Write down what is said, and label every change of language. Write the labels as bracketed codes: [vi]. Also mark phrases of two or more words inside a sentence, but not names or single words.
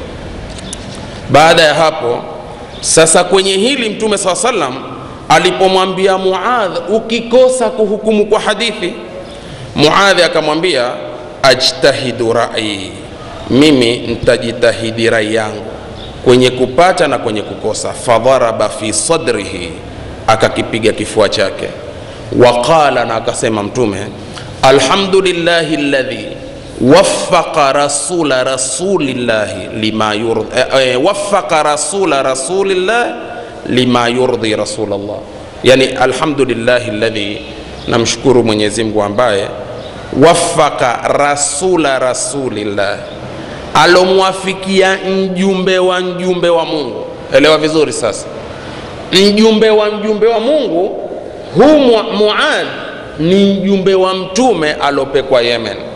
[sw] Baada ya hapo sasa, kwenye hili Mtume SAW alipomwambia Muadh, ukikosa kuhukumu kwa hadithi, Muadh akamwambia [ar] أجتهد رأيي, [sw] mimi nitajitahidi rai yangu kwenye kupata na kwenye kukosa. [ar] فضرب في صدره, [sw] akakipiga kifua chake. Waqala, na akasema Mtume, [ar] الحمد لله الذي وفق رسول رسول الله لما يرضي وفق رسول رسول الله لما يرضي رسول الله. [sw] Yani [ar] الحمد لله الذي, [sw] namshukuru Mwenyezi Mungu ambaye [ar] وفق رسول رسول الله, [sw] alomwafikia mjumbe wa Mungu. Elewa vizuri sasa, mjumbe wa Mungu huu Muadh ni mjumbe wa Mtume alopekwa Yemen.